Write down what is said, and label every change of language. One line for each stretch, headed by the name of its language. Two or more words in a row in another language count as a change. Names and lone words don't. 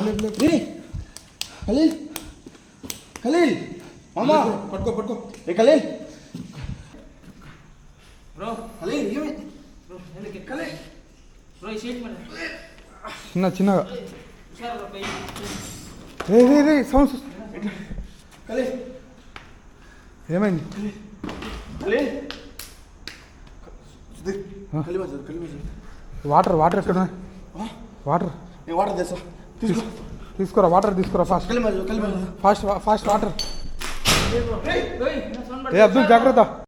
Kannada: ಕಲೀಲ್ ಕಲೀಲ್ ಮಾಮ ಪಡ್ಕೊ ಕಲೀಲ್ ಬ್ರೋ ಕಲೀಲ್ ಬ್ರೋ ಹೇಳಕ್ಕೆ ಕಲೀಲ್ ಬ್ರೋ ಈ ಶೀಟ್ ಮೇಲೆ ಚಿನ್ನ ಹುಷಾರು ಬ್ರೋ ಕೈ.
Telugu: రే సౌండ్ కలీల్ ಏమైంది కలీల్ వాటర్ ఎక్కడ వాటర్ తీసుకురా వాటర్ తీసుకురా ఫాస్ట్ వాటర్ ఏ అబ్దుల్ జాగ్రత్త